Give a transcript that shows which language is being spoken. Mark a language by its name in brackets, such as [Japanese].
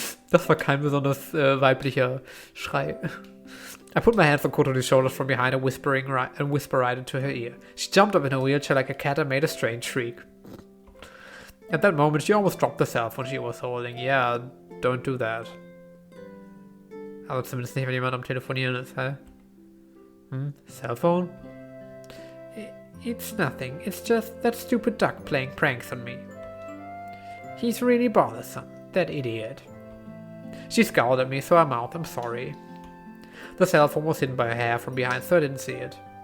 [German] Das war kein besonders weiblicher Schrei. [English] I put my hands on Kotori's shoulders from behind and whisper right into her ear. She jumped up in her wheelchair like a cat and made a strange shriek. At that moment, she almost dropped the cell phone she was holding. Yeah, don't do that. [German] Aber zumindest nicht, wenn jemand am Telefonieren ist, hä? [English] Cell phone? It's nothing. It's just that stupid duck playing pranks on me. He's really bothersome, that idiot. She scowled at me, so I mouthed, I'm sorry. The cell phone was hidden by her hair from behind, so I didn't see it.